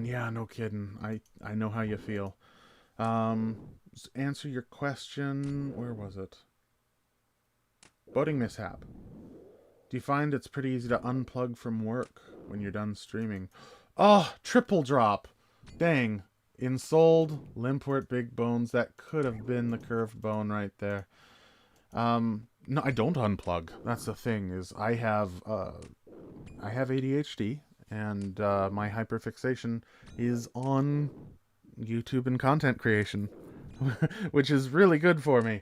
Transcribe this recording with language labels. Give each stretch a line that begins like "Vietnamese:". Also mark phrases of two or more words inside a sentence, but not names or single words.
English: Yeah, no kidding. I know how you feel. Answer your question. Where was it? Boating mishap. Do you find it's pretty easy to unplug from work when you're done streaming? Oh, triple drop. Dang. Insoled, Limpwort, Big Bones. That could have been the curved bone right there. No, I don't unplug. That's the thing, is I have ADHD, and my hyperfixation is on YouTube and content creation, which is really good for me.